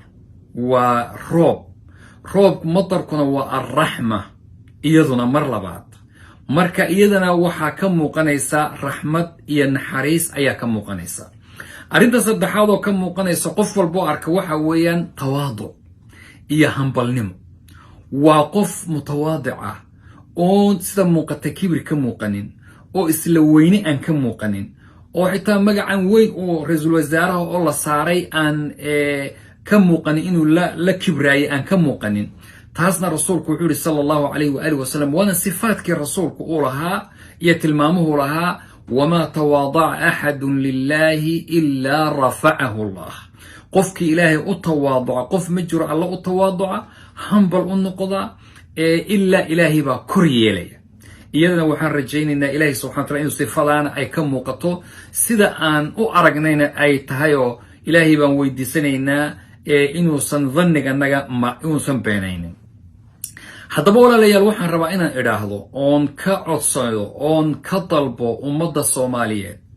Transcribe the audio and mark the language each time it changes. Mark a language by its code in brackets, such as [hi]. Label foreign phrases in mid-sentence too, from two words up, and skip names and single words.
[so] waa roob matarkuna waa arrahma iyaduna mar labaad marka iyadana waxa ka muuqanaysa raxmad iyo naxariis ayaa ka muuqanaysa arinta saddexaad oo ka muuqanaysa qof walba arka waxa weeyaan tawaadu iyo hambalnimo waa qof mutawaadic ah oo sida muuqata kibir ka muuqanin oo isla weyne aan ka muuqanin oo xitaa magacan weyn oo ra'iisul wasaaraha oo la saaray aan ka muuqanin inuu la kibraayay aan ka muuqanin taasna rasuulku wuxuu yiri [ar] صلى الله عليه وعلى آله وسلم [so] wana sifaadkii rasuulku uu lahaa iyo tilmaamuhu lahaa [ar] وما تواضع أحد لله إلا رفعه الله [so] qofkii ilaahay u tawaaduca qof ma jiro alla u tawaaduca hambal u noqda illa ilaahi ba kor yeelaya iyadana waxaan rajaynaynaa ilaahay [ar] سبحانه وتعالى [so] inuu sifadana ay ka muuqato sida aan u aragnayna ay tahay oo ilaahay baan weydiisanaynaa inuusan dhanniga naga inuusan beenaynin haddaba walaalayaal waxaan rabaa inaan idhaahdo oon ka codsado oon ka dalbo ummadda Soomaaliyeed